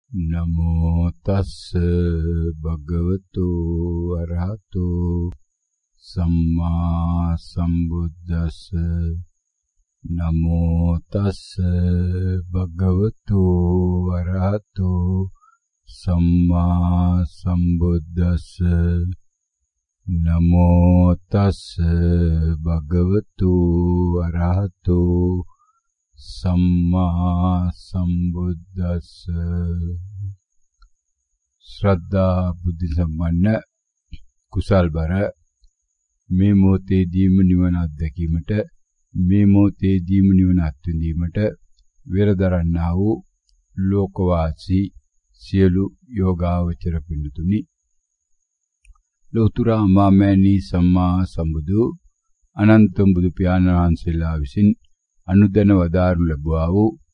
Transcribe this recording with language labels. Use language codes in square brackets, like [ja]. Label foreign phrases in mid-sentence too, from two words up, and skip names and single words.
[pi] නමෝ තස්ස භගවතු අරහතු සම්මා සම්බුද්දස්ස නමෝ තස්ස භගවතු අරහතු සම්මා සම්බුද්දස්ස නමෝ තස්ස භගවතු අරහතු සම්මා සම්බුද්දස්ස. [si] ශ්‍රද්ධා බුද්ධ සම්පන්න කුසල්බර මේ මොහොතේදීම නිවන අත්දැකීමට මේ මොහොතේදීම නිවන අත්විඳීමට වෙරදරන්නා වූ ලෝකවාසී සියලු යෝගාවචර පින්තුනි ලෝතර මාමෑණී සම්මා සම්බුදු අනන්ත බුදු පියාණන් වහන්සේලා විසින් අනුදැන වදාරනු ලැබුවා වූ